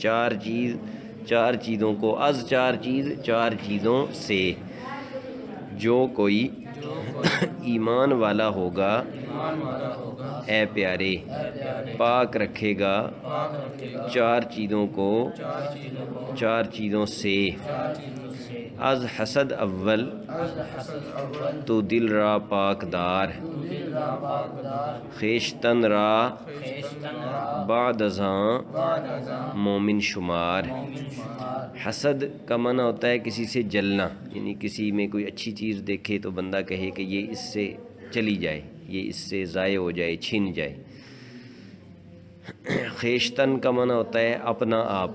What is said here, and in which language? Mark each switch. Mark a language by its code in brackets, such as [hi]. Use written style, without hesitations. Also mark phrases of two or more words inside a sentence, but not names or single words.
[ur] چار چیز، چار چیزوں کو. [fa] از چار چیز، [ur] چار چیزوں سے. جو کوئی ایمان والا ہوگا اے پیارے، پاک رکھے گا چار چیزوں کو، چار چیزوں سے. [fa] از حسد اول تو دل را پاک دار، خیشتن را بعد ازاں مومن شمار. [ur] حسد کا معنی ہوتا ہے کسی سے جلنا، یعنی کسی میں کوئی اچھی چیز دیکھے تو بندہ کہے کہ یہ اس سے چلی جائے، یہ اس سے ضائع ہو جائے، چھن جائے. خیشتن کا معنی ہوتا ہے اپنا آپ.